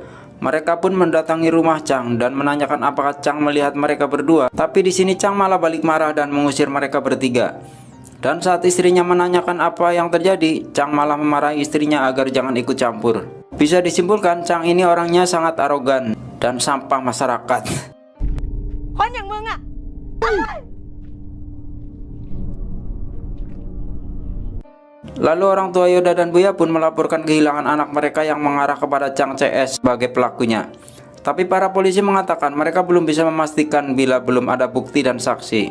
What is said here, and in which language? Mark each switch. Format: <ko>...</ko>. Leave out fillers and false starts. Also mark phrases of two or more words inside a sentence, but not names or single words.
<id>Mereka pun mendatangi rumah Chang dan menanyakan apakah Chang melihat mereka berdua. Tapi di sini Chang malah balik marah dan mengusir mereka bertiga. Dan saat istrinya menanyakan apa yang terjadi, Chang malah memarahi istrinya agar jangan ikut campur. Bisa disimpulkan Chang ini orangnya sangat arogan dan sampah masyarakat.</id> <th>คนอย่างมึงอะ</th> <id>Lalu orang tua Yoda dan Buya pun melaporkan kehilangan anak mereka yang mengarah kepada Chang CS sebagai pelakunya. Tapi para polisi mengatakan mereka belum bisa memastikan bila belum ada bukti dan saksi.</id>